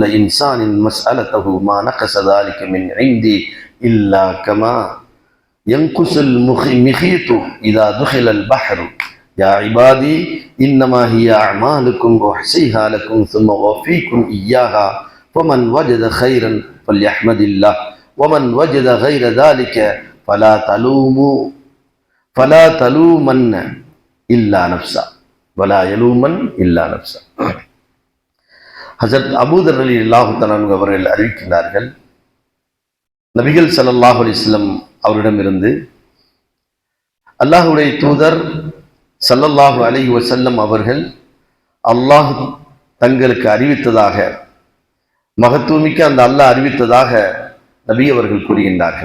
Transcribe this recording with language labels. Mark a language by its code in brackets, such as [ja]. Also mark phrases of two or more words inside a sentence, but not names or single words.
[ar] إنسان مسألته ما نقص ذلك من عندي إلا كما ينقص المخيط إذا دخل البحر يا عبادي إنما هي أعمالكم أحصيها لكم ثم أوفيكم إياها فمن وجد خيرا فليحمد الله ومن وجد غير ذلك فلا تلومن إلا نفسا ولا يلومن إلا نفسا. [ta] ஹஜ்ரத் அபூ தர் [ar] رضي الله تعالى [ta] அவர்கள் அறிவிக்கிறார்கள், நபிகள் [ar] صلى الله عليه وسلم [ta] அவரிடமிருந்து அல்லாஹ்வுடைய தூதர் [ar] صلى الله عليه وسلم [ta] அவர்கள் அல்லாஹ் தங்களுக்கு அறிவித்ததாக, மகத்துவமிக்க அந்த அல்லாஹ் அறிவித்ததாக நபி அவர்கள் கூறுகின்றார்கள்.